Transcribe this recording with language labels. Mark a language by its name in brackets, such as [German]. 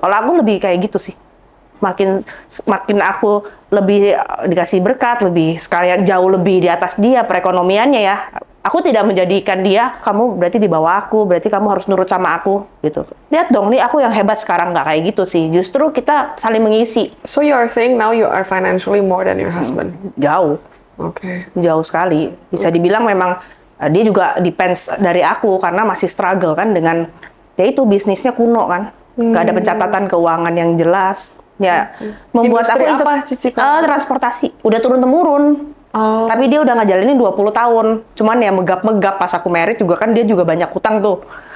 [Indonesian] Kalau aku lebih kayak gitu sih. Makin aku lebih dikasih berkat, lebih sekarang jauh lebih di atas dia perekonomiannya ya. Aku tidak menjadikan dia, kamu berarti di bawah aku, berarti kamu harus nurut sama aku gitu. Lihat dong nih aku yang hebat sekarang, nggak kayak gitu sih. Justru kita saling mengisi. [English] So you are saying now you are financially more than your husband? [Indonesian] Jauh. Oke. Jauh sekali. Bisa dibilang memang dia juga depends dari aku karena masih struggle kan dengan ya itu bisnisnya kuno kan. Nggak ada pencatatan keuangan yang jelas. Ya, membuat Industri aku apa, Cici? transportasi. Udah turun-temurun. Tapi dia udah ngejalanin 20 tahun. Cuman ya megap-megap pas aku merit juga kan dia juga banyak utang tuh.